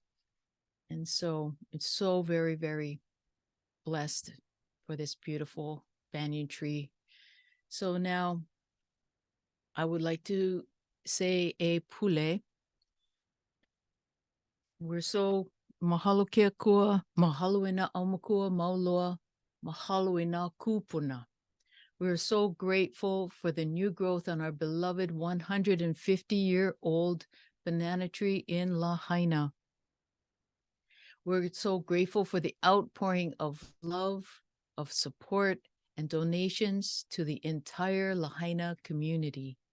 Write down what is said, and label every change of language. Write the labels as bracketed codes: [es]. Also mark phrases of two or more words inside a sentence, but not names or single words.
[en] And so it's so very, very blessed for this beautiful banyan tree. So now I would like to say a pule. We're so [haw] mahalo kia kua, mahalo ina aumakua mauloa, mahalo ina kupuna. [en] We're so grateful for the new growth on our beloved 150-year-old banana tree in Lahaina. We're so grateful for the outpouring of love, of support, and donations to the entire Lahaina community.